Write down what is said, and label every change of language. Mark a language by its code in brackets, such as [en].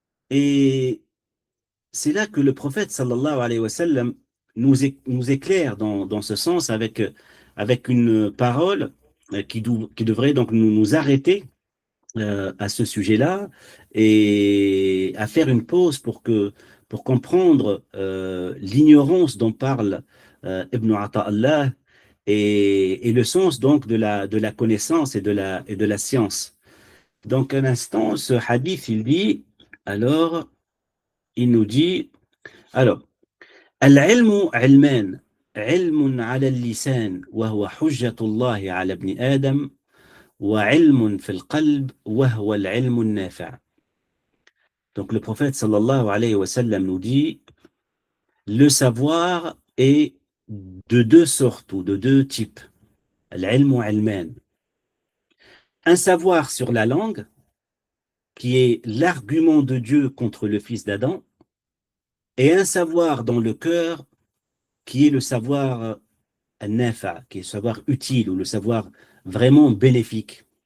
[fr] Et c'est là que le prophète sallallahu alayhi wa sallam nous éclaire dans ce sens avec une parole qui devrait donc nous arrêter à ce sujet-là et à faire une pause pour comprendre l'ignorance dont parle Ibn Ata'Allah et le sens donc de la connaissance et de la science. Donc, un instant, ce hadith, il dit, alors, [ar] il nous dit, alors, العلم علمان علم على اللسان وهو حجة الله على ابن آدم وعلم في القلب وهو العلم النافع. [fr] Donc le prophète sallallahu alayhi wa sallam nous dit le savoir est de deux sortes ou de deux types. [ar] Al-ilm ilman. [fr] Un savoir sur la langue qui est l'argument de Dieu contre le fils d'Adam et un savoir dans le cœur qui est le savoir nafa, qui est le savoir utile ou le savoir vraiment bénéfique.